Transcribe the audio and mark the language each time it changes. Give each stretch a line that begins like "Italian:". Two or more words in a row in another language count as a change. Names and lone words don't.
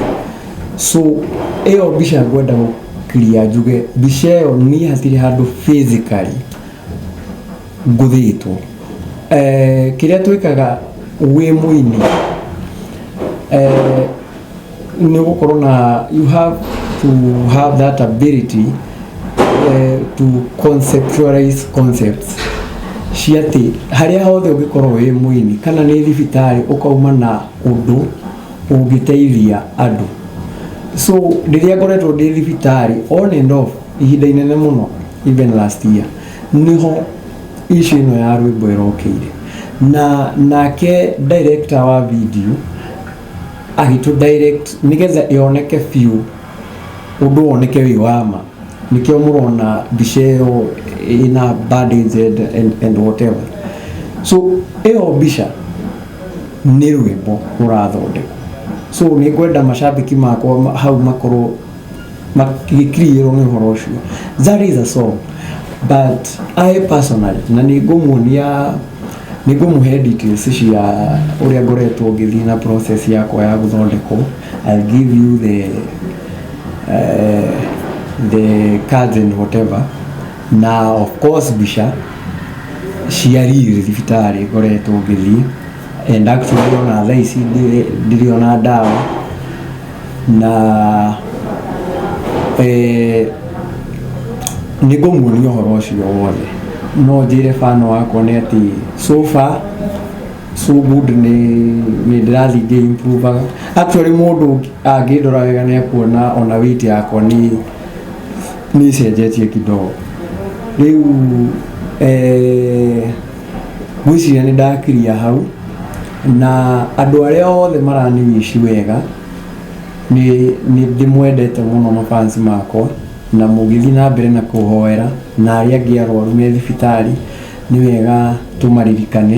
Kikuyu: So ĩyo mbica ngwenda clear njuge mbica ĩyo niĩ hatirĩ handũ physically ngũthĩtwo. Kĩrĩa twĩkaga wĩ mũini nĩ gũkorwo na
English: you have to have that ability to conceptualize concepts
Kikuyu: cia atĩ harĩa hothe ũngĩkorwo wĩ mũini kana nĩ thibitarĩ ũkauma na ũndũ ũngĩteithia andũ. So rĩrĩa ngoretwo ndĩ thibitarĩ
English: on and off
Kikuyu: ihinda inene mũno
English: even last year
Kikuyu: niho issue ĩno ya rwĩmbo ĩrokĩire na nake director wa video agĩtũ direct nĩgetha ĩoneke biũ ũndũ woneke wĩ wama, nĩkĩo mũrona mbica ĩyo ĩna bandage
English: and whatever.
Kikuyu: So ĩyo mbica nĩ rwĩmbo rũrathondekwo. So nĩ ngwenda macambĩki makwa hau makorwo makĩkirĩrwo nĩ ũhoro ũcio.
English: That is a song, but I personally
Kikuyu: na nĩ ngũmũhe details cia ũrĩa ngoretwo ngĩthiĩ na process yakwa ya gũthondekwo.
English: I'll give you the cards and whatever.
Kikuyu: Na
English: of course
Kikuyu: mbica cia riri thibitarĩ ngoretwo ngĩthiĩ,
English: and actually
Kikuyu: ona thaa ici ndirĩ ona ndawa na nĩ ngũmuonia ũhoro ũcio wothe. No njĩre fan wakwa nĩ atĩ
English: so far so good,
Kikuyu: nĩ ndĩrathiĩ ngĩ-improve. Actually mũndũ angĩndora wega nĩ akuona ona weight yakwa nĩ ĩcenjetie kidogo. Rĩu gwĩciria nĩ ndakiria hau na andũ arĩa othe maraniwishi wega nĩ ndĩmwendete mũno mafans makwa, na mũgĩthiĩ na mbere na kũhoera, na arĩa angĩ arwaru me thibitarĩ nĩ wega tũmaririkane.